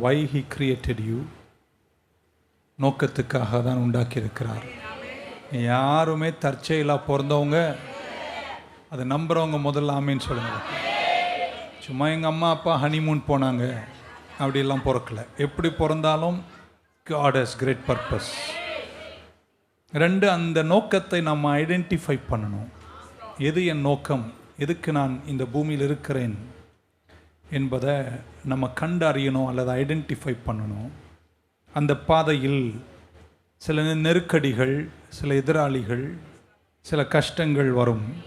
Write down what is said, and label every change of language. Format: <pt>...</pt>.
<en>why he created you,</en> <ta>நோக்கத்துக்காக தான் உண்டாக்கியிருக்கிறார். யாருமே தற்செயலாக பிறந்தவங்க, அதை நம்புகிறவங்க முதல்ல ஆமேன்னு சொல்லுங்கள். சும்மா எங்கள் அம்மா அப்பா ஹனிமூன் போனாங்க அப்படிலாம் பிறக்கலை. எப்படி பிறந்தாலும்</ta> <en>God has great purpose.</en> <ta>2, அந்த நோக்கத்தை நம்ம ஐடென்டிஃபை பண்ணணும். எது என் நோக்கம், எதுக்கு நான் இந்த பூமியில் இருக்கிறேன், என்பதை நம்ம கண்டறியணும் அல்லது ஐடென்டிஃபை பண்ணணும். அந்த பாதையில் சில நெருக்கடிகள், சில எதிராளிகள், சில கஷ்டங்கள் வரும்.</ta>